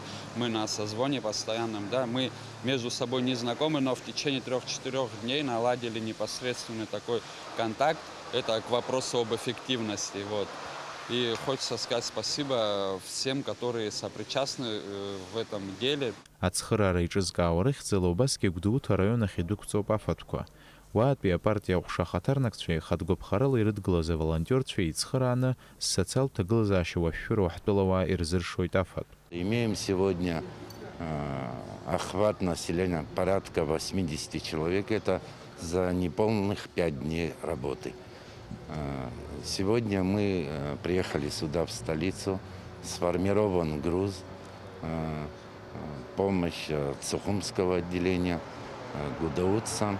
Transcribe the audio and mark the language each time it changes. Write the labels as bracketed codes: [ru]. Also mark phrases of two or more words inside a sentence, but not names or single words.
[ru] Мы на созвоне постоянном. Мы между собой не знакомы, но в течение 3-4 дней наладили непосредственный такой контакт. Это к вопросу об эффективности. И хочется сказать спасибо всем, которые сопричастны в этом деле. [ab] Ацхырара иҿызкаауа рыхьӡала Гудаута раионахь идәықәҵоуп афатәқәа. Уаатәи апартиа ҟәшахаҭарнакцәа ихатәгәаԥхарала ирыдгылаз аволонтерцәа еицхырааны социалтә ҭагылазаашьа уашәшәыроу ҳтәылауаа ирзыршоит афатә. [ru] Имеем сегодня охват населения порядка 80 человек. Это за неполных 5 дней работы. Сегодня мы приехали сюда, в столицу, сформирован груз, помощь Цухумского отделения, гудаутцам.